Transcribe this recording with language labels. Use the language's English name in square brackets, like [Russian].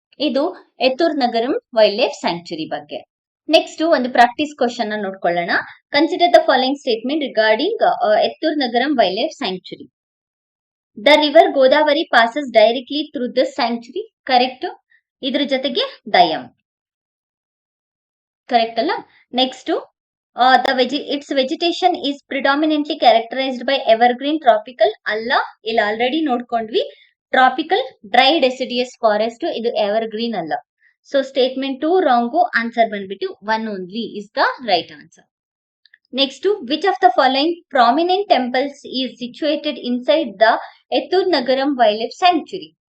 [Kannada] ಇದು ಎತ್ತೂರ್ ನಗರಂ wild life sanctuary ಬಗ್ಗೆ. Next ಒಂದು ಪ್ರಾಕ್ಟೀಸ್ ಕ್ವಶನ್ ನೋಡ್ಕೊಳ್ಳೋಣ. [English] Consider the following statement regarding Eturnagaram wildlife sanctuary. The river Godavari passes directly through this sanctuary. [Kannada] Correct. ಇದ್ರ ಜೊತೆಗೆ ದಯಂ correct ಅಲ್ಲ. [English] Next, its vegetation is predominantly characterized by evergreen tropical. [Kannada] ಅಲ್ಲ, ಇಲ್ಲಿ already ನೋಡ್ಕೊಂಡ್ವಿ, tropical dry deciduous forest, ಇದು evergreen ಅಲ್ಲ. [English] So statement 2 wrong. Answer ಬಂದ್ಬಿಟ್ಟು 1 only is the right answer. Next, which of the following prominent temples is situated inside the Eturnagaram wildlife sanctuary?